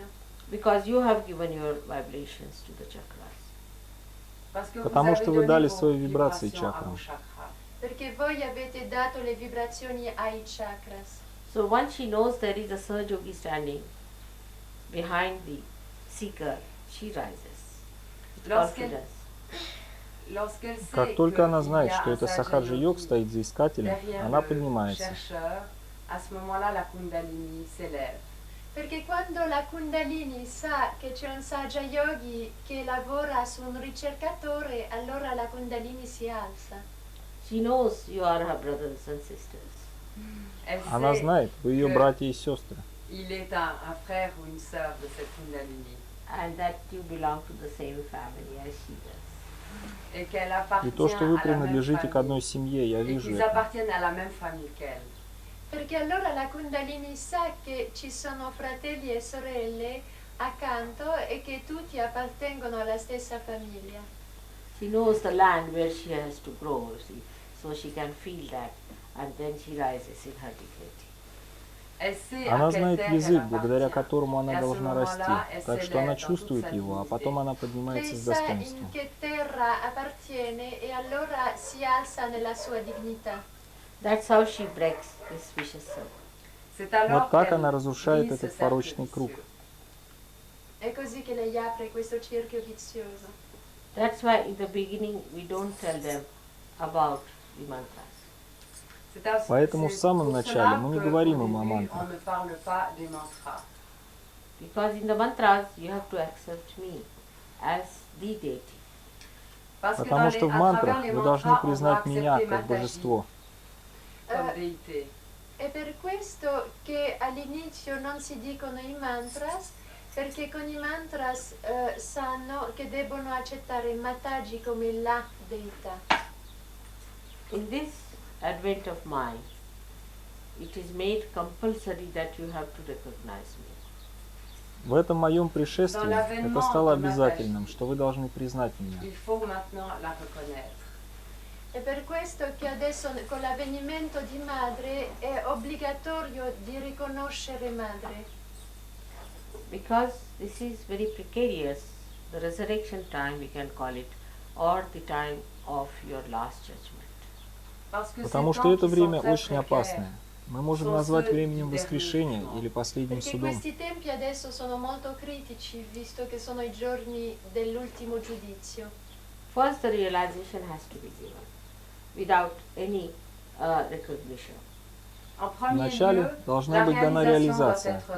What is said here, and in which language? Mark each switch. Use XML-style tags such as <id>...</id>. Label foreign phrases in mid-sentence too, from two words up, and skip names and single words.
<en>Because you have given your vibrations to the chakras.</en> <fr>Parce que</fr> <ru>Потому</ru> <fr>vous</fr> <ru>что</ru> <fr>avez</fr> <ru>вы</ru> <fr>donné</fr> <ru>дали</ru> <fr>vos</fr> <ru>свои вибрации</ru> <fr>vibrations à</fr> <ru>чакрам.</ru> <fr>vos chakras.</fr> <it>Perché voi avete dato le vibrazioni ai chakras.</it> <en>So once she knows there is a Sahajogi standing behind the seeker, she rises with</en> <fr>Lorsqu'elle-</fr> <en>confidence.</en> <fr>Lorsqu'elle sait</fr> <ru>Как только она</ru> <fr>qu'il y</fr> <ru>знает,</ru> <fr>a</fr> <ru>что</ru> <fr>un</fr> <ru>это</ru> <fr>Sahaja</fr> <ru>сахаджи-йог</ru> <fr>Yogi</fr> <ru>стоит за искателем,</ru> <fr>derrière</fr> <ru>она</ru> <fr>le</fr> <ru>поднимается.</ru> <fr>chercheur, à ce moment-là, la Kundalini s'élève.</fr> <it>Perché quando la Kundalini sa che c'è un Saja Yogi che lavora su un ricercatore, allora la Kundalini si alza.</it> <en>She knows you are her brothers and sisters.</en> <fr>Elle</fr> <ru>Она</ru> <fr>sait</fr> <ru>знает, вы ее</ru> <fr>que</fr> <ru>братья и сестры.</ru> <fr>il est un frère ou une sœur de cette Kundalini</fr> <en>And that you belong to the same family as she does.</en> <fr>et qu'elle</fr> <ru>И</ru> <fr>appartient</fr> <ru>то, что вы</ru> <fr>à la même</fr> <ru>принадлежите к одной</ru> <fr>famille</fr> <ru>семье, я</ru> <fr>et</fr> <ru>вижу</ru> <fr>qu'ils</fr> <ru>это.</ru> <fr>appartiennent à la même famille qu'elle.</fr> <it>Perché allora la Kundalini sa che ci sono fratelli e sorelle accanto e che tutti appartengono alla stessa famiglia.</it> <en>She knows the land where she has to grow, see, so she can feel that, and then she rises in her dignity.</en> <fr>Elle sait à</fr> <ru>Она</ru> <fr>quelle</fr> <ru>знает</ru> <fr>terre elle</fr> <ru>язык, благодаря</ru> <fr>appartient.</fr> <ru>которому</ru> <fr>Et</fr> <ru>она</ru> <fr>à ce</fr> <ru>должна расти,</ru> <fr>moment-là, elle</fr> <ru>так что</ru> <fr>s'élève</fr> <ru>она</ru> <fr>dans toute</fr> <ru>чувствует</ru> <fr>sa</fr> <ru>его, а</ru> <fr>dignité.</fr> <ru>потом она</ru> <it>Lei</it> <ru>поднимается с</ru> <it>sa in</it> <ru>достоинством.</ru> <it>che terra appartiene e allora si alza nella sua dignità.</it> <en>That's how she breaks this vicious circle.</en> <fr>C'est alors</fr> <ru>Вот так</ru> <fr>qu'elle</fr> <ru>она разрушает</ru> <fr>brise ce</fr> <ru>этот</ru> <fr>cercle</fr> <ru>порочный круг.</ru> <fr>vicieux.</fr> <it>È così che lei apre questo cerchio vizioso.</it> <en>That's why in the beginning we don't tell them about the mantras.</en> <ru>Поэтому в самом начале мы не говорим им о мантрах.</ru> <fr>On ne parle pas des mantras.</fr> <en>Because in the mantras you have to accept me as the deity.</en> <ru>Потому что в мантрах вы должны признать меня как божество.</ru> <fr>Comme déité.</fr> <it>È per questo che all'inizio non si dicono i mantras, perché con i mantras sanno che debbono accettare Mataji come la deità.</it> <en>In this advent of mine, it is made compulsory that you have to recognize me.</en> <ru>В этом моем пришествии это стало обязательным, что вы должны признать меня.</ru> <fr>Il faut maintenant la reconnaître.</fr> <it>È per questo che adesso con l'avvenimento di madre è obbligatorio di riconoscere madre.</it> <en>Because this is very precarious, the resurrection time we can call it, or the time of your last judgment.</en> <ru>Потому что это время очень опасное. Мы можем назвать временем воскрешения или последним</ru> <it>Perché</it> <ru>судом.</ru> <it>questi tempi adesso sono molto critici, visto che sono i giorni dell'ultimo giudizio.</it> <en>First the realization has to be given, without any recognition.</en> <fr>En premier</fr> <ru>Вначале</ru> <fr>lieu,</fr> <ru>должна</ru> <fr>la</fr> <ru>быть дана</ru> <fr>réalisation doit</fr> <ru>реализация,</ru> <fr>être</fr>